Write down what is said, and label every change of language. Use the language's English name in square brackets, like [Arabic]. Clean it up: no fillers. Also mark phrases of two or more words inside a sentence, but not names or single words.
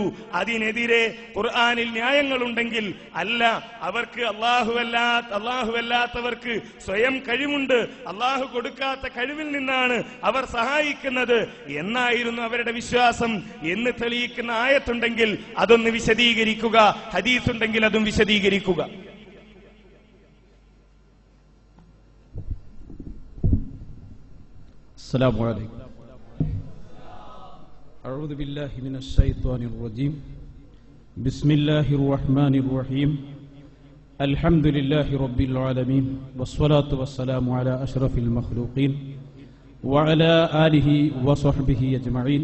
[Malayalam] അതിനെതിരെ ഖുർആനിൽ ന്യായങ്ങളുണ്ടെങ്കിൽ അല്ല, അവർക്ക് അല്ലാഹുവല്ലാത്തവർക്ക് സ്വയം കഴിവുണ്ട്, അല്ലാഹു കൊടുക്കാത്ത കഴിവിൽ നിന്നാണ് അവർ സഹായിക്കുന്നത് എന്നായിരുന്നു അവരുടെ വിശ്വാസം എന്ന് തെളിയിക്കുന്ന ആയത്തുണ്ടെങ്കിൽ അതൊന്ന് വിശദീകരിക്കുക, ഹദീസ് ഉണ്ടെങ്കിൽ അതും വിശദീകരിക്കുക. [Arabic] السلام عليكم. أعوذ بالله من الشيطان الرجيم. بسم الله الرحمن الرحيم. الحمد لله رب العالمين والصلاة والسلام على أشرف المخلوقين وعلى آله وصحبه أجمعين.